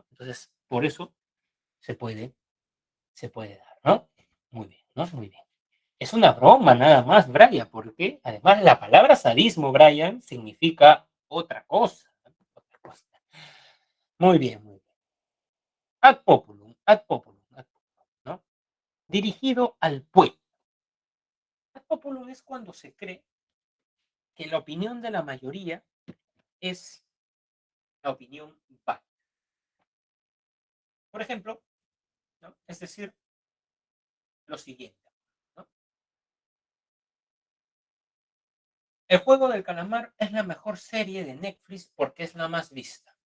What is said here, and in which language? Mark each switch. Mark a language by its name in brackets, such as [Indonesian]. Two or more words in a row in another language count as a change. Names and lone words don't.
[Spanish] Entonces, por eso se puede, se puede dar, ¿no? Muy bien, ¿no? Muy bien. Es una broma nada más, Brian, porque además la palabra sadismo, Brian, significa otra cosa. Otra cosa. Muy bien, muy bien. [Latin] Ad populum, ad populum, ad populum, [Spanish] ¿no? Dirigido al pueblo. [Latin] Ad populum [Spanish] es cuando se cree que la opinión de la mayoría es la opinión válida. Por ejemplo, ¿no? Es decir, lo siguiente, ¿no? El juego del calamar es la mejor serie de Netflix porque es la más vista.